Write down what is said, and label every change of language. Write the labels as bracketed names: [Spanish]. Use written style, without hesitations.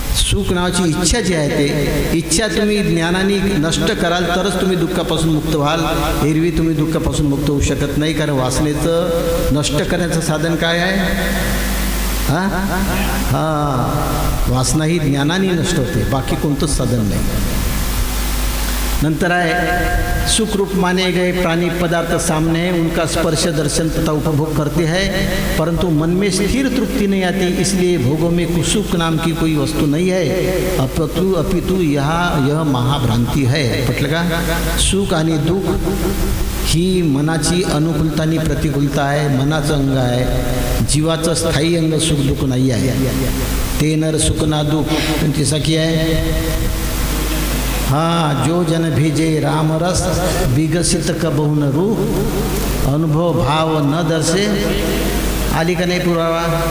[Marathi] सुख नावाची इच्छा जी आहे, ते इच्छा तुम्ही ज्ञानाने नष्ट कराल तरच तुम्ही दुःखापासून मुक्त व्हाल. एरवी तुम्ही दुःखापासून मुक्त होऊ शकत नाही, कारण वासनेचं नष्ट करण्याचं साधन काय आहे? वासना ही ज्ञानाने नष्ट होते, बाकी कोणतंच साधन नाही. नंतर आहे [Hindi] सुखरूप माने गए प्राणी पदार्थ सामने, उनका स्पर्श दर्शन तथा उपभोग करते हैं, परंतु मन में स्थिर तृप्ति नहीं आती, इसलिए भोगों में सुख नाम की कोई वस्तु नहीं है. अपितु यह महाभ्रांती है. [Marathi] म्हटलं का? सुख आणि दुःख ही मनाची अनुकूलता आणि प्रतिकूलता आहे. मनाचं अंग आहे, जीवाचं स्थायी अंग सुख दुःख नाही आहे. ते नर सुख ना दुःख कोणती सखी आहे? [Hindi] जो जन भेजे राम रस, विकसित कबहून रूप, अनुभव भाव न दर्शे. [Marathi] आली का नाही पुरावा?